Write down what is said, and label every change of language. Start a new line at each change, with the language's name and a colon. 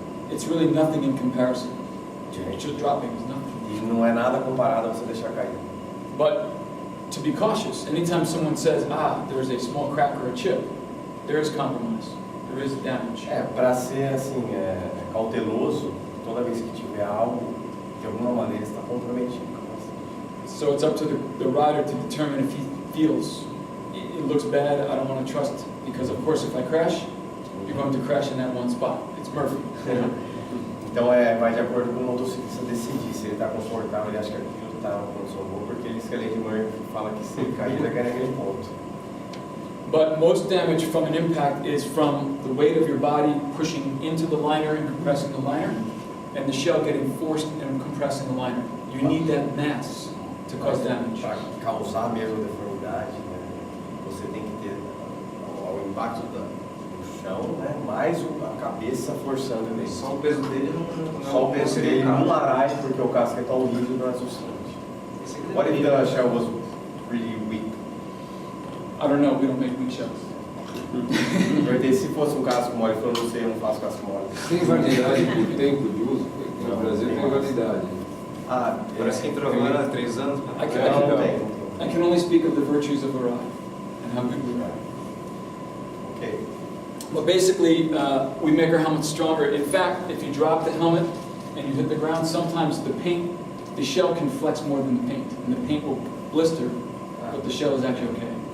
English: It's really nothing in comparison. Just dropping is nothing.
Portuguese: E não é nada comparado a você deixar cair.
English: But to be cautious, anytime someone says, there's a small crack or a chip, there is compromise, there is damage.
Portuguese: Para ser assim, cauteloso, toda vez que tiver algo, de alguma maneira está comprometido.
English: So it's up to the rider to determine if he feels it looks bad, I don't want to trust, because of course if I crash, you're going to crash in that one spot. It's Murphy.
Portuguese: Então vai de acordo com o motociclista decidir se ele está confortável, ele acha que aquilo está uma condição boa, porque ele escalei de Murphy fala que se ele cair, ele vai cair naquele ponto.
English: But most damage from an impact is from the weight of your body pushing into the liner and compressing the liner, and the shell getting forced and compressing the liner. You need that mass to cause damage.
Portuguese: Para causar mesmo deformidade, você tem que ter o impacto do chão, mais a cabeça forçando ele. Só o peso dele não Só o peso dele num Arai, porque o casco é tão rígido, não é suficiente.
English: What if the shell was really weak? I don't know, we don't make weak shells.
Portuguese: Porque se fosse um casco mole, eu não sei, eu não faço casco mole. Tem validade por tempo de uso? No Brasil tem validade. Parece que entrou agora há 3 anos.
English: I can only speak of the virtues of Arai and how good we are. Okay. But basically, we make our helmets stronger. In fact, if you drop the helmet and you hit the ground, sometimes the shell can flex more than the paint, and the paint will blister, but the shell is actually okay.